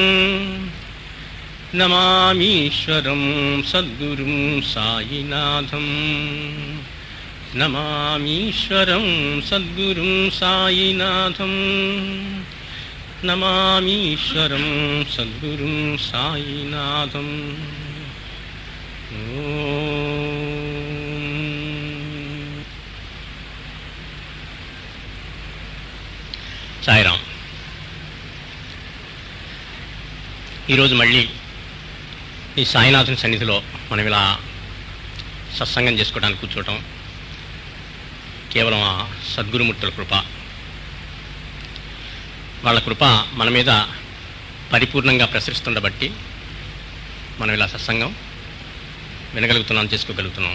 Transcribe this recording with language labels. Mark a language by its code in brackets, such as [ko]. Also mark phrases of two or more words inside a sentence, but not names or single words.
[sa] नमामीश्वरं सद्गुरुं साईनाथं. नमामीश्वरं सद्गुरुं साईनाथं. नमामीश्वरं सद्गुरुं साईनाथं. [te] సాయిరామ్. ఈరోజు మళ్ళీ ఈ సాయినాథుని సన్నిధిలో మనం ఇలా సత్సంగం చేసుకోవడానికి కూర్చోవటం కేవలం ఆ సద్గురుమూర్తుల కృప, వాళ్ళ కృప మన మీద పరిపూర్ణంగా ప్రసరిస్తుండబట్టి మనం ఇలా సత్సంగం వినగలుగుతున్నాం, చేసుకోగలుగుతున్నాం.